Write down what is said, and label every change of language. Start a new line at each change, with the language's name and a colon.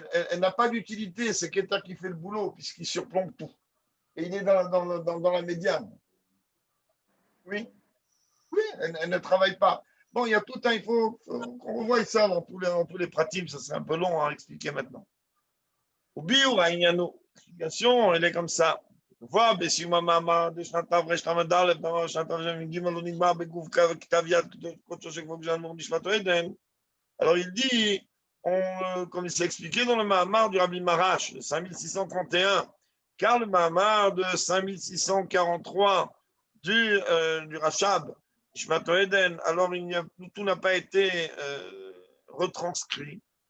French: Elle n'a pas d'utilité, c'est Keter qui fait le boulot, puisqu'il surplombe tout. Et il est dans la médiane. Oui. Oui, elle ne travaille pas. Bon, il y a tout un, il faut qu'on revoie ça dans tous les pratiques, ça serait un peu long à expliquer maintenant. Ou l'explication, elle est comme ça.
Hebrew: voir בסיום המאמר בשנת תר"ל, שנת תר"ג, הוא נגמר בגוף כתב יד קודשו של כבוד ג'אנמור נשמת עדן.
French: Alors il dit, comme il s'est expliqué dans le Mahamar du Rabbi Marash de 5631, car le Mahamar de 5643 du Rachab, Nishmat Eden, alors tout n'a pas été retranscrit.